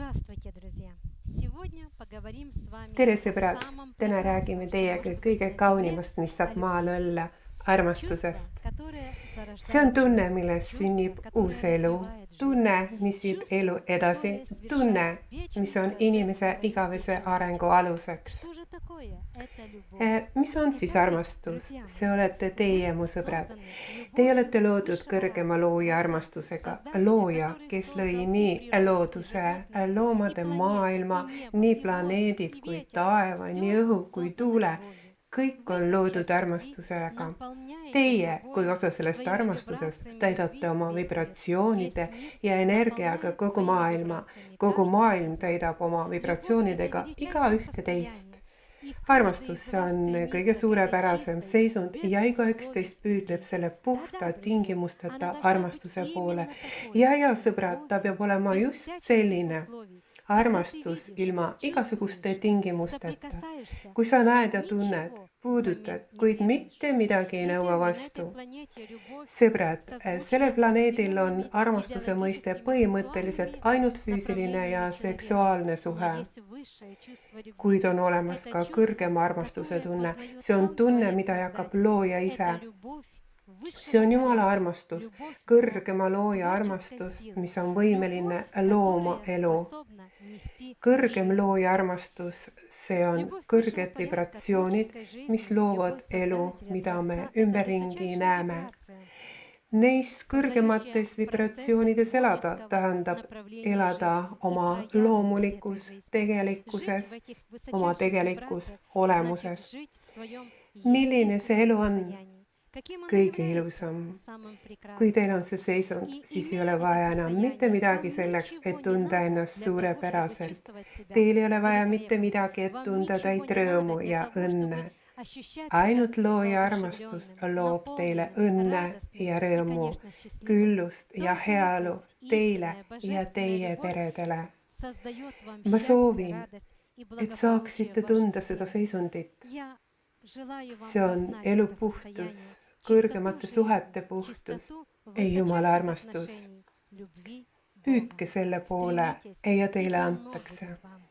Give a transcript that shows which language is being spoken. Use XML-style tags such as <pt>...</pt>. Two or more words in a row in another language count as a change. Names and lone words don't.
<ru>Здравствуйте, друзья! Сегодня поговорим с вами</ru> <et>Tere</et> <ru>о</ru> <et>sõbrad,</et> <ru>самом</ru> <et>täna</et> <ru>прекрасном,</ru> <et>räägime</et> <ru>что</ru> <et>teiega</et> <ru>может быть</ru> <et>kõige</et> <ru>на земле,</ru> <et>kaunimast, mis</et> <ru>о</ru> <et>saab maal</et> <ru>любви.</ru> <et>olla,</et> <ru>Чувство,</ru> <et>armastusest.</et> <ru>которое</ru> <et>See on</et> <ru>зарождает</ru> <et>tunne,</et> <ru>жизнь.</ru> <et>milles</et> <ru>Чувство,</ru> <et>sünnib uus</et> <ru>которое</ru> <et>elu.</et> <ru>развивает жизнь.</ru> <et>Tunne, mis viib elu</et> <ru>Чувство,</ru> <et>edasi.</et> <ru>которое soвершает</ru> <et>Tunne, mis</et> <ru>вечный</ru> <et>on</et> <ru>процесс</ru> <et>inimese</et> <ru>эволюции</ru> <et>igavese arengu</et> <ru>человечества.</ru> <et>aluseks.</et> <ru>Что же такое эта любовь?</ru> <et>Mis on siis</et> <ru>Итак,</ru> <et>armastus?</et> <ru>друзья</ru> <et>See</et> <ru>мои,</ru> <et>olete teie,</et> <ru>вы</ru> <et>mu sõbrad.</et> <ru>созданы</ru> <et>Teie</et> <ru>любовью</ru> <et>olete loodud</et> <ru>высшего</ru> <et>kõrgema</et> <ru>разума.</ru> <et>looja</et> <ru>Вы те</ru> <et>armastusega.</et> <ru>создатели,</ru> <et>Looja,</et> <ru>который</ru> <et>kes lõi</et> <ru>создал и</ru> <et>nii</et> <ru>природу, и</ru> <et>looduse,</et> <ru>животных, и</ru> <et>loomade</et> <ru>планеты, и</ru> <et>maailma,</et> <ru>небо,</ru> <et>nii</et> <ru>и воздух,</ru> <et>planeedid</et> <ru>и</ru> <et>kui</et> <ru>ветер.</ru> <et>taeva, nii</et> <ru>Все</ru> <et>õhu kui</et> <ru>создано</ru> <et>tuule.</et> <ru>любовью.</ru> <et>Kõik</et> <ru>Вы,</ru> <et>on</et> <ru>как</ru> <et>loodud</et> <ru>часть любви,</ru> <et>armastusega.</et> <ru>наполняете</ru> <et>Teie, kui</et> <ru>собой,</ru> <et>osa sellest</et> <ru>своими</ru> <et>armastusest,</et> <ru>вибрациями</ru> <et>täidate</et> <ru>любви</ru> <et>oma</et> <ru>весь мир.</ru> <et>vibratsioonide</et> <ru>Весь мир</ru> <et>ja energiaga</et> <ru>наполняет</ru> <et>kogu</et> <ru>своими</ru> <et>maailma.</et> <ru>вибрациями</ru> <et>Kogu</et> <ru>каждого</ru> <et>maailm</et> <ru>из вас.</ru> <et>täidab oma</et> <ru>Любовь– это</ru> <et>vibratsioonidega</et> <ru>величайшее</ru> <et>igaühte teist.</et> <ru>состояние, и каждый</ru> <et>Armastus</et> <ru>из вас</ru> <et>on kõige</et> <ru>стремится к этой</ru> <et>suurepärasem</et> <ru>чистой,</ru> <et>seisund ja igaüks</et> <ru>безусловной</ru> <et>teist püüdleb</et> <ru>любви.</ru> <et>selle puhta</et> <ru>Да-да, друзья, она</ru> <et>tingimusteta</et> <ru>должна быть</ru> <et>armastuse poole.</et> <ru>именно такой.</ru> <et>Ja sõbrad, ta</et> <ru>Любовь</ru> <et>peab olema</et> <ru>без</ru> <et>just</et> <ru>всяких</ru> <et>selline.</et> <ru>условий. Когда ты</ru> <et>Armastus</et> <ru>видишь,</ru> <et>ilma igasuguste</et> <ru>чувствуешь,</ru> <et>tingimusteta.</et> <ru>соприкасаешься,</ru> <et>Kui sa näed ja</et> <ru>ничего</ru> <et>tunned,</et> <ru>взамен</ru> <et>puudutad,</et> <ru>не</ru> <et>kuid</et> <ru>требуешь.</ru> <et>mitte midagi ei nõua</et> <ru>Друзья мои, на этой</ru> <et>vastu.</et> <ru>планете любовь</ru> <et>Sõbrad,</et> <ru>созвучна</ru> <et>sellel</et> <ru>с</ru> <et>planeedil on</et> <ru>определенными</ru> <et>armastuse mõiste</et> <ru>физиологическими,</ru> <et>põhimõtteliselt</et> <ru>сексуальными</ru> <et>ainult füüsiline ja</et> <ru>направлениями человека.</ru> <et>seksuaalne</et> <ru>Но</ru> <et>suhe.</et> <ru>есть высшее чувство любви.</ru> <et>Kuid on olemas</et> <ru>Это</ru> <et>ka</et> <ru>чувство,</ru> <et>kõrgema armastuse</et> <ru>которое</ru> <et>tunne.</et> <ru>познает</ru> <et>See on</et> <ru>сам</ru> <et>tunne,</et> <ru>Творец</ru> <et>mida jagab</et> <ru>Создатель.</ru> <et>looja</et> <ru>Это</ru> <et>ise.</et> <ru>любовь</ru> <et>See on</et> <ru>высшего</ru> <et>Jumala</et> <ru>порядка,</ru> <et>armastus,</et> <ru>любовь</ru> <et>kõrgema</et> <ru>Бога,</ru> <et>looja</et> <ru>творческой</ru> <et>armastus,</et> <ru>силы,</ru> <et>mis on võimeline</et> <ru>любовь,</ru> <et>looma</et> <ru>которая</ru> <et>elu.</et> <ru>способна нести</ru> <et>Kõrgem</et> <ru>жизнь.</ru> <et>looja armastus, see on</et> <ru>Любовь высшего</ru> <et>kõrged</et> <ru>порядка</ru> <et>vibratsioonid,</et> <ru>творческой жизни,</ru> <et>mis loovad</et> <ru>любовь</ru> <et>elu,</et> <ru>Создателя,</ru> <et>mida me</et> <ru>Творца – это</ru> <et>ümberringi</et> <ru>высочайшая</ru> <et>näeme.</et> <ru>вибрация,</ru> <et>Neis</et> <ru>создающая</ru> <et>kõrgemates</et> <ru>процессы</ru> <et>vibratsioonides elada</et> <ru>творческого</ru> <et>tähendab</et> <ru>направления</ru> <et>elada</et> <ru>жизни и</ru> <et>oma</et> <ru>проявленности этой</ru> <et>loomulikus,</et> <ru>жизни. Жить</ru> <et>tegelikkuses,</et> <ru>в этих</ru> <et>oma</et> <ru>высочайших</ru> <et>tegelikus</et> <ru>вибрациях значит</ru> <et>olemuses.</et> <ru>жить в своем</ru> <et>Milline see elu</et> <ru>естественном</ru> <et>on?</et> <ru>состоянии. Каким оно</ru> <et>Kõige</et> <ru>является?</ru> <et>ilusam.</et> <ru>Самым</ru> <et>Kui</et> <ru>прекрасным.</ru> <et>teil on see seisund,</et> <ru>И</ru> <et>siis ei</et> <ru>имея</ru> <et>ole</et> <ru>это</ru> <et>vaja enam mitte</et> <ru>состояние,</ru> <et>midagi</et> <ru>вам</ru> <et>selleks,</et> <ru>ничего</ru> <et>et</et> <ru>не</ru> <et>tunda</et> <ru>надо</ru> <et>ennast</et> <ru>для того, чтобы</ru> <et>suurepäraselt.</et> <ru>чувствовать себя</ru> <et>Teil ei ole vaja mitte</et> <ru>великолепно.</ru> <et>midagi, et</et> <ru>Вам</ru> <et>tunda</et> <ru>ничего</ru> <et>täit</et> <ru>не надо</ru> <et>rõõmu</et> <ru>для</ru> <et>ja</et> <ru>того,</ru> <et>õnne.</et> <ru>чтобы ощущать себя</ru> <et>Ainult looja armastus</et> <ru>воодушевленным,</ru> <et>loob teile</et> <ru>наполненным,</ru> <et>õnne</et> <ru>радостным</ru> <et>ja</et> <ru>и,</ru> <et>rõõmu,</et> <ru>конечно, счастливым.</ru> <et>küllust ja</et> <ru>Только</ru> <et>heaolu</et> <ru>любовь,</ru> <et>teile</et> <ru>истинная,</ru> <et>ja</et> <ru>божественная</ru> <et>teie</et> <ru>любовь</ru> <et>peredele.</et> <ru>создает вам</ru> <et>Ma</et> <ru>счастье,</ru> <et>soovin,</et> <ru>радость и</ru> <et>et</et> <ru>благополучие</ru> <et>saaksite</et> <ru>в</ru> <et>tunda</et> <ru>вашем</ru> <et>seda</et> <ru>теле.</ru> <et>seisundit.</et> <ru>Я желаю вам</ru> <et>See on</et> <ru>познать</ru> <et>elu</et> <ru>это</ru> <et>puhtus,</et> <ru>состояние,</ru> <et>kõrgemate</et> <ru>чистоту</ru> <et>suhete</et> <ru>жизни,</ru> <et>puhtus,</et> <ru>чистоту</ru> <et>ei Jumala</et> <ru>высочайших</ru> <et>armastus.</et> <ru>отношений, любви Бога.</ru> <et>Püüdke selle poole</et> <ru>Стремитесь,</ru> <et>ja</et> <ru>и</ru> <et>teile</et> <ru>давно</ru> <et>antakse.</et> <ru>будет вам.</ru>